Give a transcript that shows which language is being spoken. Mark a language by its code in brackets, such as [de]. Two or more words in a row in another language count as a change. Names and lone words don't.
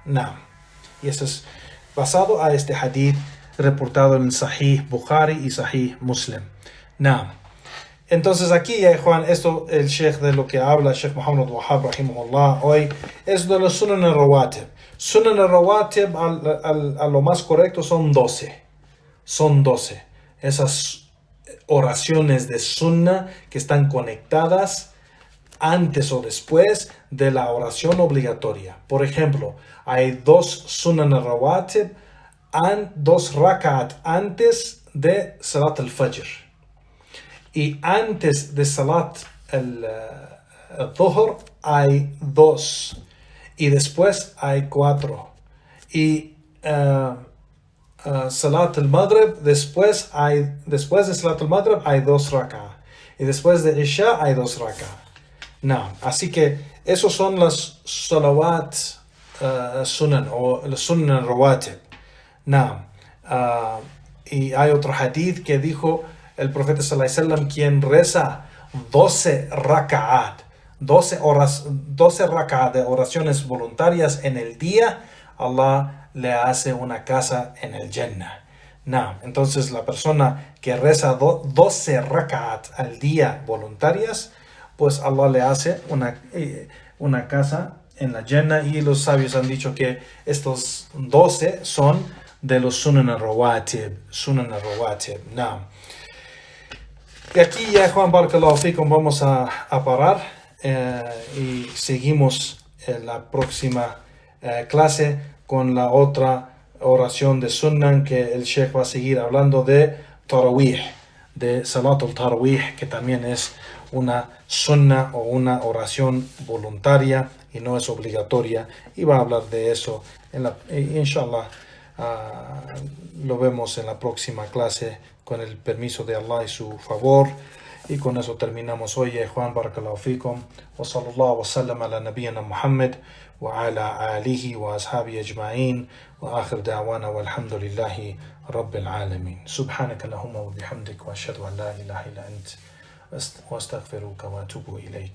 [es] Y eso es basado a este hadith reportado en Sahih Bukhari y Sahih Muslim. Entonces aquí, Juan, esto el sheikh de lo que habla, Sheikh Muhammad Wahab rahimahullah, hoy es de los [ar] السنن الرواتب. السنن الرواتب [es] a lo más correcto son 12. Son 12. Esas oraciones de sunna que están conectadas antes o después de la oración obligatoria. Por ejemplo, hay 2 [ar] السنن الرواتب, [es] 2 rak'at antes de [ar] صلاة الفجر. [es] Y antes de [ar] صلاة الظهر [es] hay 2. Y después hay 4. Y [ar] صلاة المغرب, [es] después de [ar] صلاة المغرب [es] hay 2 rak'ah. Y después de Isha hay 2 rak'ah. Así que esos son las [ar] صلوات سنن [es] o los [ar] سنن رواتب. [es] Y hay otro hadith que dijo el profeta [ar] صلى الله عليه وسلم, [es] quien reza 12 rak'at, 12 rak'at de oraciones voluntarias en el día, Allah le hace una casa en el Jannah. Entonces la persona que reza 12 rak'at al día voluntarias, pues Allah le hace una casa en la Jannah. Y los sabios han dicho que estos 12 son de los [ar] السنن الرواتب. [es] Y aquí ya, Juan, [ar] بارك الله فيكم, [es] vamos a parar y seguimos en la próxima clase con la otra oración de Sunan, que el Sheikh va a seguir hablando de Tarawih, de [ar] صلاة التراويح, [es] que también es una Sunna o una oración voluntaria y no es obligatoria, y va a hablar de eso inshallah. Lo vemos en la próxima clase con el permiso de Allah y su favor. Y con eso terminamos hoy. Juan, [ar] بارك الله فيكم، وصلى الله وسلم على نبينا محمد وعلى آله وأصحابه أجمعين، وآخر دعوانا والحمد لله رب العالمين. سبحانك اللهم وبحمدك، وأشهد أن لا إله إلا أنت، وأستغفرك وأتوب إليك.